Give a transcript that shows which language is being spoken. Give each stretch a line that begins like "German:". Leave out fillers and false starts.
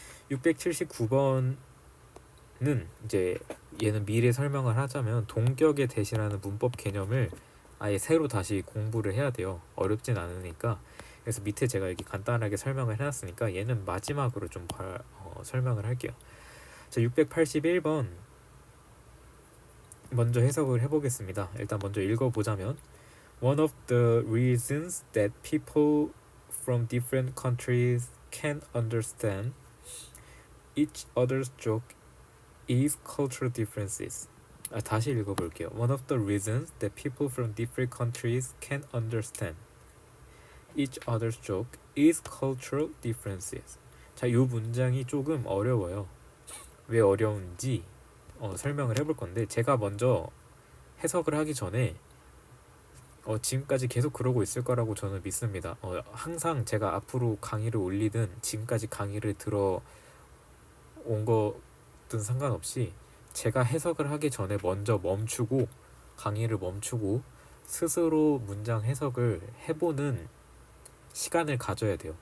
Korean: 679번은 이제 얘는 미리 설명을 하자면 동격에 대신하는 문법 개념을 아예 새로 다시 공부를 해야 돼요. 어렵진 않으니까. 그래서 밑에 제가 여기 간단하게 설명을 해놨으니까 얘는 마지막으로 좀 설명을 할게요. 자, 681번 먼저 해석을 해보겠습니다. 일단 먼저 읽어보자면
English: One of the reasons that people from different countries can understand each other's joke is cultural differences.
Korean: 다시 읽어볼게요.
English: One of the reasons that people from different countries can understand each other's joke is cultural differences.
Korean: 자, 이 문장이 조금 어려워요. 왜 어려운지 설명을 해볼 건데 제가 먼저 해석을 하기 전에 지금까지 계속 그러고 있을 거라고 저는 믿습니다. 항상 제가 앞으로 강의를 올리든 지금까지 강의를 들어온 거든 상관없이 제가 해석을 하기 전에 먼저 강의를 멈추고 스스로 문장 해석을 해보는 시간을 가져야 돼요.